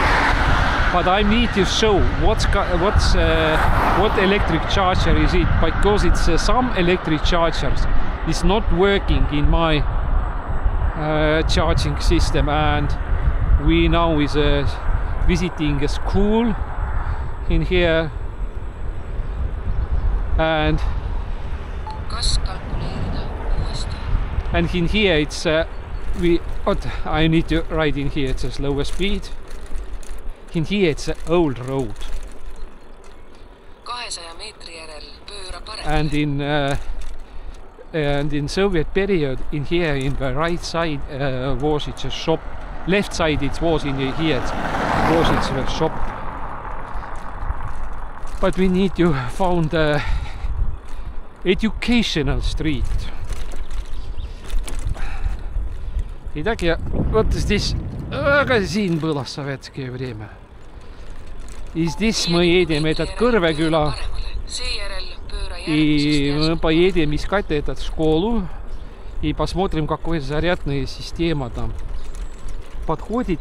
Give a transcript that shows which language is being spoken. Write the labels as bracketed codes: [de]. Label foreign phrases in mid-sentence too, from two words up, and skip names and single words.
[en] But I need to show what electric charger is it, because it's some electric chargers is not working in my charging system, and we now is visiting a school in here, and in here it's I need to ride in here, it's a slower speed. In here it's an old road. [et] 200 meetri järel pööra paremale. [en] And in Soviet period, in here in the right side was it a shop. Left side it was in here was it a shop. But we need to find educational street. [ru] Итак, вот здесь магазин был в советское время. И здесь мы едем этот Kõrveküla. И мы поедем искать эту школу и посмотрим, какая зарядная система там подходит.